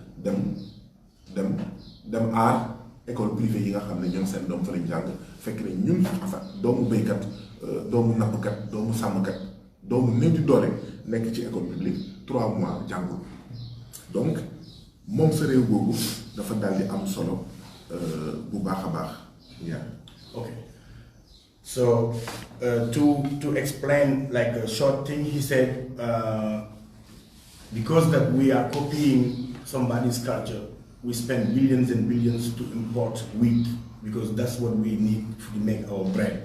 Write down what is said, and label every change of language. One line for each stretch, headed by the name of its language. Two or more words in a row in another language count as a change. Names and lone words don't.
Wolof: dem aar
French: école privée
Wolof: yi nga xam ne ñoom seen doom fa lañ jàng fekk ne ñun enfin doomu béykat doomu nappkat doomu sàmmkat doomu néew di doole nekk ci
French: école publique
Wolof: 3 mois jàngul donc moom sa réew boobu dafa daal di am solo bu baax a baax.
English: Okay. So to explain like a short thing, he said because that we are copying somebody's culture, we spend billions and billions to import wheat because that's what we need to make our bread.